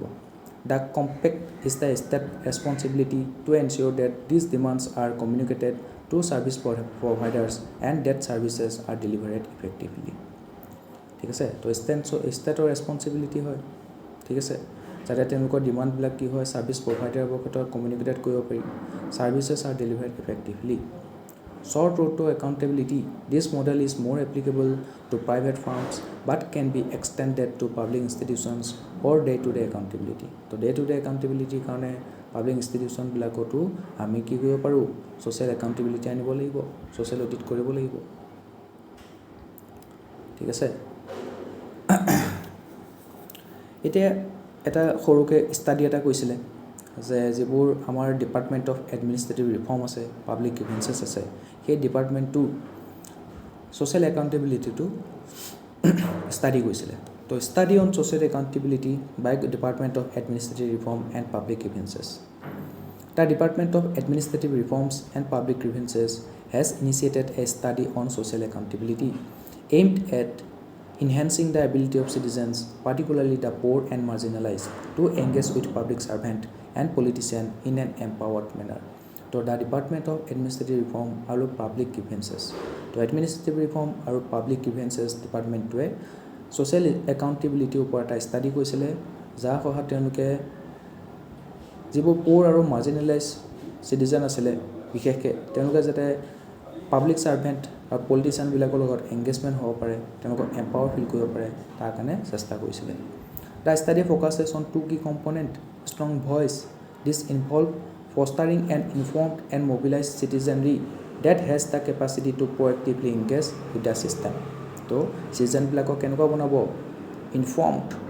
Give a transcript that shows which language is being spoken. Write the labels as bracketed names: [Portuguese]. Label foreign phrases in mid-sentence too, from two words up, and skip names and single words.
[English] the compact is the state responsibility to ensure that these demands are communicated to service providers and that services are delivered effectively. [Assamese] ঠিক আছে। তো ষ্টেটৰ ৰেছপঞ্চিবিলিটি হয়। ঠিক আছে। যাতে তেওঁলোকৰ ডিমাণ্ডবিলাক কি হয় [English] service providerৰ [Assamese] ক্ষেত্ৰত কমিউনিকেটেড কৰিব পাৰি। [English] services are delivered effectively. Short road to accountability. This model is more applicable to private firms but can be extended to public institutions or day-to-day accountability. [Assamese] তো [English] day-to-day accountability [Assamese] কাৰণে [English] public institutionবিলাকতো [Assamese] আমি কি কৰিব পাৰোঁ? [English] social accountability [Assamese] আনিব লাগিব, [English] social audit [Assamese] কৰিব লাগিব। ঠিক আছে। এতিয়া এটা সৰুকৈ ষ্টাডি এটা কৈছিলে যে যিবোৰ আমাৰ ডিপাৰ্টমেণ্ট অফ এডমিনিষ্ট্ৰেটিভ ৰিফৰ্ম আছে পাব্লিক গ্ৰিভেঞ্চেছ আছে সেই [English] departmentটো social accountabilityটো ষ্টাডি [Assamese] কৰিছিলে তো [English] study on social accountability by Department of Administrative Reform and Public Grievances The Department of Administrative Reforms and Public Grievances has initiated a study on social accountability aimed at enhancing the ability of citizens, particularly the poor and marginalized, to engage with public servant and politician in an empowered manner. So the Department of Administrative Reform and Public Grievances. So Administrative Reform and Public Grievances Department to social accountability [Assamese] ওপৰত এটা ষ্টাডি কৰিছিলে যাৰ সহায়ত তেওঁলোকে যিবোৰ প'ৰ আৰু [English] marginalized citizen [Assamese] আছিলে বিশেষকৈ তেওঁলোকে যাতে [English] public servant [Assamese] আৰু পলিটিচিয়ানবিলাকৰ লগত এংগেজমেণ্ট হ'ব পাৰে তেওঁলোকক [English] empower feel [Assamese] কৰিব পাৰে তাৰ কাৰণে চেষ্টা কৰিছিলে [English] the study focuses on two key component strong voice this involve fostering and informed and mobilize citizenry that has the capacity to proactively engage with the system [Assamese] তো চিটিজেনবিলাকক কেনেকুৱা বনাব ইনফৰ্মড